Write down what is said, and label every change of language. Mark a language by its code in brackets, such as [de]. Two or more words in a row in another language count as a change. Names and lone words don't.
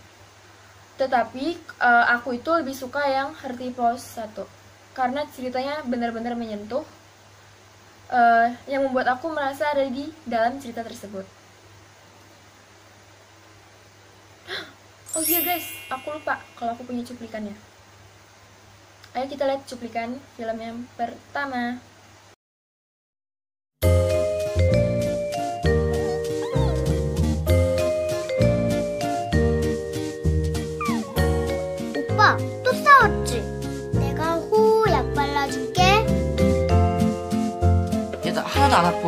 [id] Tetapi aku itu lebih suka yang Herty Paws 1 karena ceritanya benar-benar menyentuh, yang membuat aku merasa ada di dalam cerita tersebut. Oh iya guys, aku lupa kalau aku punya cuplikannya. Ayo kita lihat cuplikan film yang pertama. [ko] 오빠, 또 싸웠지? 내가 호호 약 발라줄게. 야, 나 하나도 안 아파.